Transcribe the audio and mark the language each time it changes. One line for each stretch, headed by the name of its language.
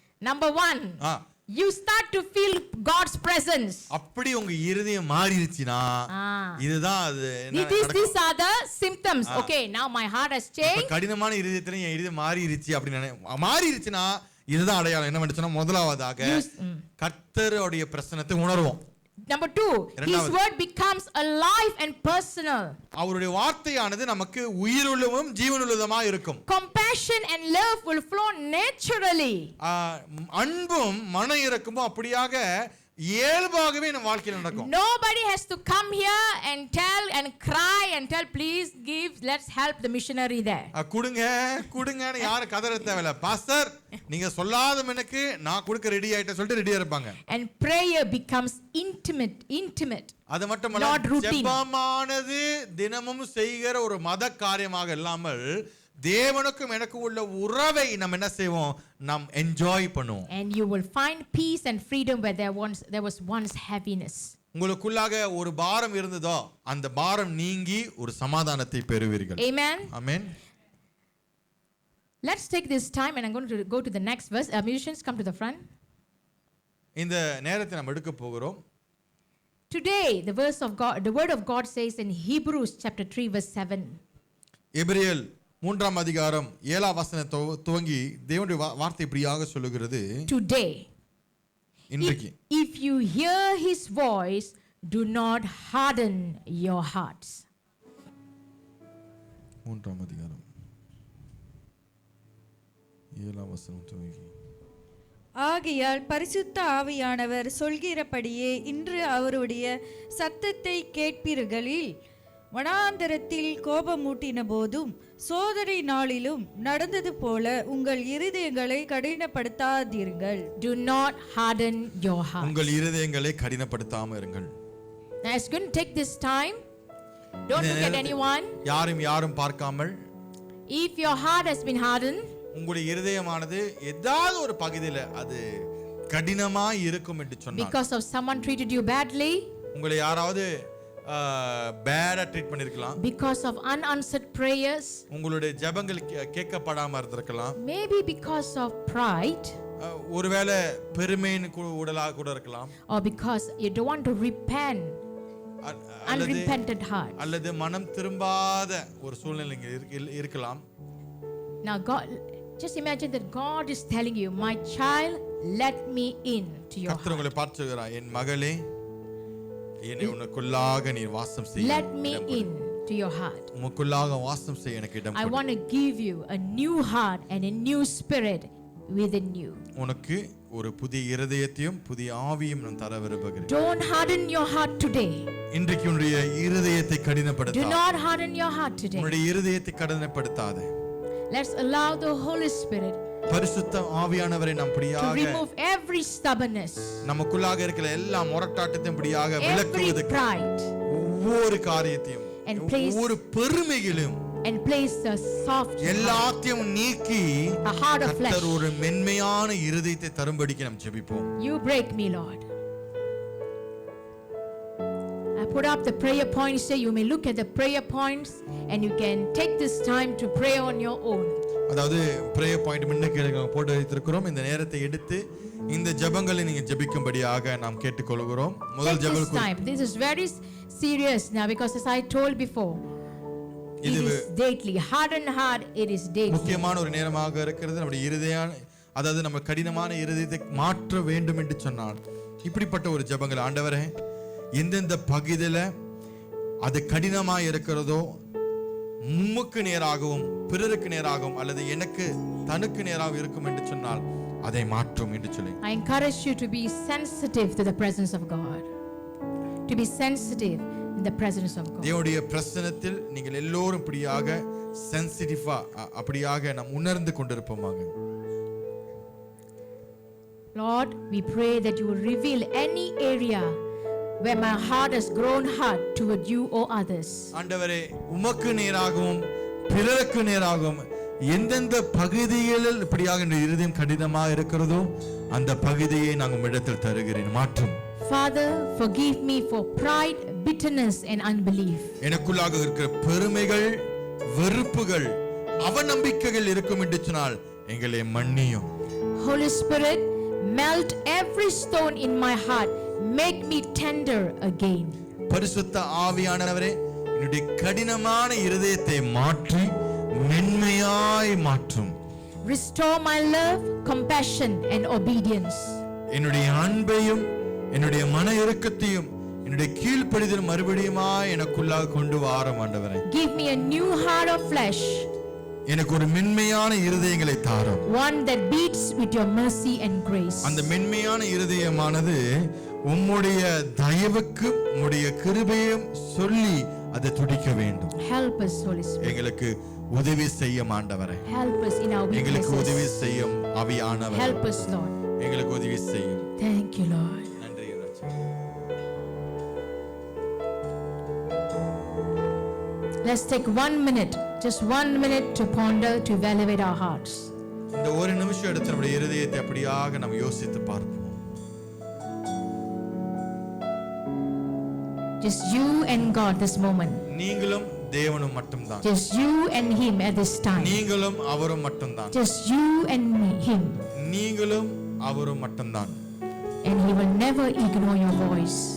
English: Number 1, you start to feel God's presence.
Tamil: அப்படி உங்க இருதயம் மாறிடுச்சுனா இதுதான் அது.
English: These are the symptoms. Okay, now my heart has changed.
Tamil: கடினமான இருதயத்துல என் இருதயம் மாறிடுச்சு அப்படி மாறிடுச்சுனா இதுதான் அடையாளம். என்ன பண்ணுச்சுனா முதலாவதாக கர்த்தருடைய பிரசன்னத்தை உணர்வோம்.
English: Number 2, his word becomes alive and personal.
Tamil: அவருடைய வார்த்தையானது நமக்கு உயிருள்ளதும் ஜீவனுள்ளதுமா இருக்கும்.
English: Compassion and love will flow naturally.
Tamil: அன்பும் மன இரக்கமும் அப்படியாக இயல்பாகவே நம்ம வாழ்க்கையில் நடக்கும்.
English: Nobody has to come here and tell and cry and tell please give, let's help the missionary there.
Tamil: குடுங்கன்னு யாரும் கதற தேவையில்ல. பாஸ்டர் நீங்க சொல்லாத எனக்கு நான் கொடுக்க ரெடி ஆயிட்டேன்னு சொல்லிட்டு ரெடியா இருப்பாங்க.
English: And prayer becomes intimate.
Tamil: அது மட்டுமல்ல, ஜெபமானது தினமும் செய்கிற ஒரு மத காரியமாக இல்லாமல் தேவனுக்கும் எனக்கு உள்ள உறவை நம்ம என்ன செய்வோம், நாம் என்ஜாய் பண்ணுவோம்.
English: And you will find peace and freedom where there was once heaviness.
Tamil: உங்களுக்குள்ளாக ஒரு பாரம் இருந்ததோ அந்த பாரம் நீங்கி ஒரு சமாதானத்தை பெறுவீர்கள்.
English: Amen. Amen. Let's take this time and I'm going to go to the next verse. Musicians, come to the front.
Tamil: இந்த நேரத்தை நாம் எடுக்க போகிறோம்.
English: Today the word of God says in Hebrews chapter 3 verse 7.
Tamil: எபிரேயர் 3ஆம் அதிகாரம் 7ஆம் வசனத்தை துவங்கி தேவனுடைய வார்த்தை இப்படியாக சொல்லுகிறது.
English: Today,
Tamil: இன்றைக்கு,
English: if you hear his voice, do not harden your hearts.
Tamil: 3ஆம் அதிகாரம் 7ஆம் வசனம் துவங்கி. ஆகையால் பரிசுத்த ஆவியானவர் சொல்கிறபடியே இன்று அவருடைய சத்தத்தை கேட்பீர்களில் வனாந்தரத்தில் கோபமூட்டின போதும் சோதனை நாளிலும் நடந்தது போல உங்கள் இருதயங்களை கடினப்படுத்தாதீர்கள்.
English: Do not harden your heart.
Tamil: உங்கள் இருதயங்களை கடினப்படுத்தாம இருங்கள்.
English: Now it's going to take this time. Don't look at anyone.
Tamil: யாரும் பார்க்காமல்.
English: If your heart has been hardened,
Tamil: உங்களுடைய இருதயமானது ஏதாவது ஒரு பகுதியில அது கடினமாய் இருக்கும் என்று சொன்னார்.
English: because of someone treated you badly,
Tamil: உங்களை யாராவது
English: பேடா ட்ரீட்
Tamil: பண்ணிருக்கலாம்.
English: because of unanswered prayers,
Tamil: உங்களுடைய ஜெபங்கள் கேட்கப்படாம இருந்திருக்கலாம்.
English: maybe because of pride,
Tamil: ஒருவேளை பெருமையின் உடலா கூட இருக்கலாம்.
English: or because you don't want to repent, unrepentant heart.
Tamil: அல்லது மனம் திரும்பாத ஒரு சூழ்நிலை இருக்கலாம்.
English: Now God, just imagine that God is telling you, my child, let me in to your
Tamil: கர்த்தர் உங்களை
English: heart.
Tamil: பார்த்து சொல்கிறார், என் மகளே என்னை உனக்குள்ளாக நீ வாசம் செய்.
English: Let me in to your heart.
Tamil: உனக்குள்ளாக வாசம் செய் எனக்கு இடம்
English: I
Tamil: கொடு.
English: want to give you a new heart and a new spirit within you.
Tamil: உனக்கு ஒரு புதிய இருதயத்தையும் புதிய ஆவியும் நான் தர விரும்புகிறேன்.
English: Don't harden your heart today.
Tamil: இன்றைக்கு உன்னுடைய இருதயத்தை
English: Do
Tamil: கடினப்படுத்தாதே.
English: not harden your heart today.
Tamil: உன்னுடைய இருதயத்தை கடினப்படுத்தாதே.
English: Let's allow the Holy Spirit
Tamil: பரிசுத்த ஆவியானவரை நாம்
English: to
Tamil: படியாக
English: remove every stubbornness,
Tamil: நமக்குள்ளாக இருக்கிற எல்லா முரட்டாட்டத்தையும் படியாக
English: every
Tamil: விலக்குவதற்கு
English: pride,
Tamil: ஒவ்வொரு காரியத்தையும்
English: And place-
Tamil: ஒவ்வொரு பெருமைகளையும்
English: and place a soft heart,
Tamil: எல்லாத்தையும் நீக்கி
English: a heart of flesh.
Tamil: கர்த்தர் ஒரு மென்மையான இருதயத்தை தரும்படிக்கு நாம் ஜெபிப்போம்.
English: You break me, Lord. I put up the prayer points here. You may look at the prayer points and you can take this time to pray on your own.
Tamil: அதாவது
English: prayer point
Tamil: முன்னுக்கு போட்டு வைத்திருக்கிறோம். இந்த நேரத்தை எடுத்து இந்த ஜெபங்களை நீங்க ஜெபிக்கும்படியாக நாம் கேட்டுக்கொள்கிறோம். முதல்
English: Take this
Tamil: ஜெபம்
English: time. This is very serious now because as I told before, it is daily. Hardened heart, it is daily.
Tamil: முக்கியமான ஒரு நேரமாக இருக்கிறது. நம்முடைய இருதயம், அதாவது நம்ம கடினமான இருதயத்தை மாற்ற வேண்டும் என்று சொன்னார். இப்படிப்பட்ட ஒரு ஜெபங்கள் ஆண்டவரே, எந்தெந்த பகுதியில அது கடினமாக இருக்கிறதோ உம்முக்கு நேராகவும் பிறருக்கு நேராகவும் அல்லது எனக்கு தனக்கு நேராகவும் இருக்கும் என்று சொன்னால் அதை மாற்றும் என்று சொல்லி
English: I encourage you to be sensitive to the presence of God. To be sensitive in the presence of God.
Tamil: தேவனுடைய பிரசன்னத்தில் நீங்கள் எல்லோரும் இப்படியாக சென்சிட்டிவா அப்படியாக நாம் உணர்ந்து கொண்டிருப்போமாக.
English: Lord, we pray that you will reveal any area where my heart has grown hard toward you or others.
Tamil: ஆண்டவரே, உமக்கு நேராகவும் பிறருக்கு நேராகவும் எந்தெந்த பகுதிகளில் இப்படியாக இந்த இருதயம் கடினமாக இருக்கிறதோ அந்த பகுதியை நாங்கள் உம்மிடத்தில் தருகிறேன், மாற்றும்.
English: Father, forgive me for pride, bitterness and unbelief.
Tamil: எனக்குள்ளாக இருக்கிற பெருமைகள், வெறுப்புகள், அவநம்பிக்கைகள் இருக்கும் என்று சொன்னால் எங்களை மன்னியும்.
English: Holy Spirit, melt every stone in my heart. Make me tender again.
Tamil: பரிசுத்த ஆவியானவரே, என்னுடைய கடினமான இருதயத்தை மாற்றி மென்மையாய் மாற்றும்.
English: Restore my love, compassion and obedience.
Tamil: என்னுடைய அன்பையும் என்னுடைய மன இரக்கத்தையும் என்னுடைய கீழ்ப்படிதல் மறுபடியுமாய் எனக்குள்ளாக கொண்டு வாரும் ஆண்டவரே.
English: Give me a new heart of flesh.
Tamil: எனக்கு ஒரு மென்மையான இருதயங்களை தாரும்.
English: One that beats with your mercy and grace.
Tamil: அந்த மென்மையான இருதயமானது உம்முடைய தயவுக்கு உம்முடைய கிருபையும் சொல்லி அதை துடிக்க வேண்டும்.
English: Help us, Holy Spirit.
Tamil: எங்களுக்கு உதவி செய்யும் ஆண்டவரே.
English: Help us in our
Tamil: எங்களுக்கு உதவி
English: weaknesses.
Tamil: செய்யும் ஆவியானவரே.
English: Help us, Lord.
Tamil: எங்களுக்கு உதவி செய்யும்.
English: Thank you, Lord.
Tamil: நன்றி ராஜா.
English: Let's take 1 minute, just 1 minute to ponder, to evaluate our hearts.
Tamil: இந்த ஒரு நிமிஷம் எடுத்து நம்முடைய இருதயத்தை அப்படியாக நாம் யோசித்து பார்ப்போம்.
English: Just you and God this moment.
Tamil: நீங்களும் தேவனும் மட்டும்தான்.
English: Just you and Him at this time.
Tamil: நீங்களும் அவரும் மட்டும்தான்.
English: Just you and me, Him.
Tamil: நீங்களும் அவரும் மட்டும்தான்.
English: And He will never ignore your voice.